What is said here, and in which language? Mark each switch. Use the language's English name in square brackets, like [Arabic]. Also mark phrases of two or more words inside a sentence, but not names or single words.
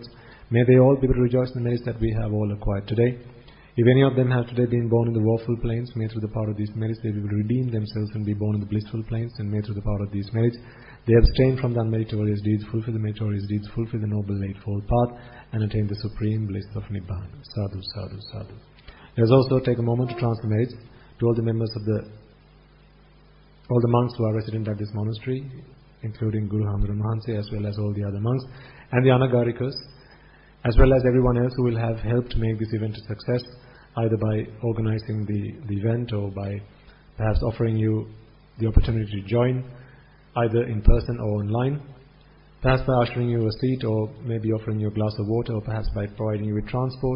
[English] May they all be able to rejoice in the merits that we have all acquired today. If any of them have today been born in the woeful planes, may through the power of these merits they will redeem themselves and be born in the blissful planes, and may through the power of these merits they abstain from the unmeritorious deeds, fulfill the meritorious deeds, fulfill the noble eightfold path, and attain the supreme bliss of Nibbana. [Pali] Sadhu, sadhu, sadhu. [English] Let us also take a moment to transfer merits to all the members of all the monks who are resident at this monastery, including Guru Hamdra Mahanse, as well as all the other monks, and the Anagarikas, as well as everyone else who will have helped make this event a success, either by organizing the event or by perhaps offering you the opportunity to join, either in person or online, perhaps by ushering you a seat, or maybe offering you a glass of water, or perhaps by providing you with transport.